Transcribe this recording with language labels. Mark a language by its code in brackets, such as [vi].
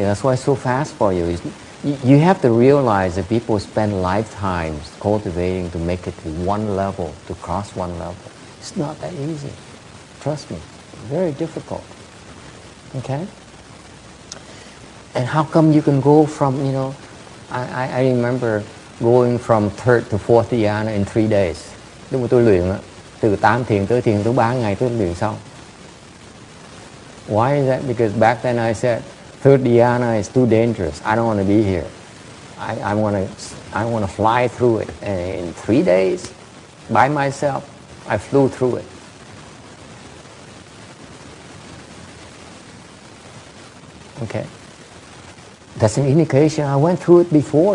[en] That's why it's so fast for you. You have to realize that people spend lifetimes cultivating to make it to one level, to cross one level. It's not that easy. Trust me. Very difficult. Okay? And how come you can go from, I remember going from third to fourth dhyana in 3 days. [vi] Lúc mà tôi luyện, từ 8 thiền tới 3 ngày tôi luyện xong. [en] Why is that? Because back then I said, third dhyana is too dangerous. I don't want to be here. I want to fly through it. And in 3 days, by myself, I flew through it. Okay. That's an indication I went through it before.